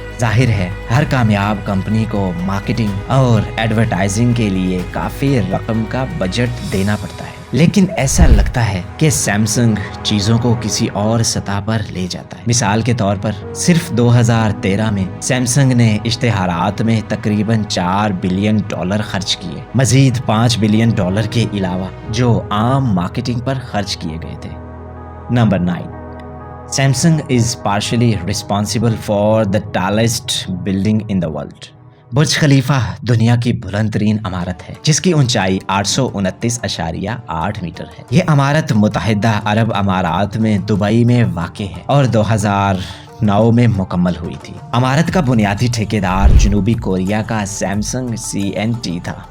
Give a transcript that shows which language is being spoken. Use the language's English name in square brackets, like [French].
[Hindi] जाहिर है हर कामयाब कंपनी को मार्केटिंग और एडवर्टाइजिंग के लिए काफी रकम का बजट देना पड़ता है, लेकिन ऐसा लगता है कि सैमसंग चीजों को किसी और सतह पर ले जाता है। मिसाल के तौर पर सिर्फ 2013 में सैमसंग ने इश्तेहारात में तकरीबन $4 बिलियन खर्च किए, मजीद $5 बिलियन के अलावा जो आम मार्केटिंग पर खर्च किए गए थे। [English] Number 9, Samsung is partially responsible for the tallest building in the world. [Hindi] बुर्ज खलीफा दुनिया की बुलंद तरीन इमारत है जिसकी ऊंचाई 829.8 मीटर है। ये इमारत मुत्तहिदा अरब अमारात में दुबई में वाक़ है और 2009 में मुकम्मल हुई थी। इमारत का बुनियादी ठेकेदार जनूबी कोरिया का सैमसंग CNT था।